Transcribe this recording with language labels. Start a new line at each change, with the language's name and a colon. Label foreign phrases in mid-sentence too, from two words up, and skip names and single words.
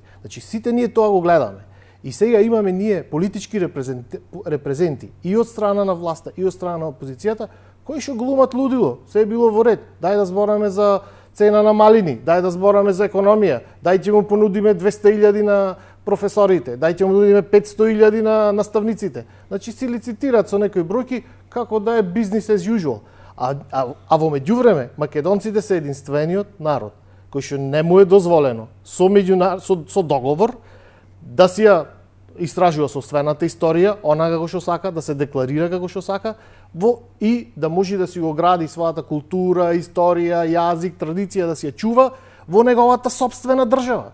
Macedonian: Значи сите ние тоа го гледаме. И сега имаме ние политички репрезенти и од страна на власта и од страна на опозицијата кои што глумат лудило. Се е било во ред. Дај да збораме за цена на малини, дај да збораме за економија, дај ќе му понудиме 200.000 на професорите, дајте му дадиме 500.000 на наставниците. Значи си лицитираат со некои бројки како да е
English: business as usual.
Macedonian: А во меѓувреме македонците се единствениот народ кој што не му е дозволено со договор да си ја истражува собствената историја, она како што сака, да се декларира како што сака, и да може да си го гради својата култура, историја, јазик, традиција, да си ја чува во неговата собствена држава.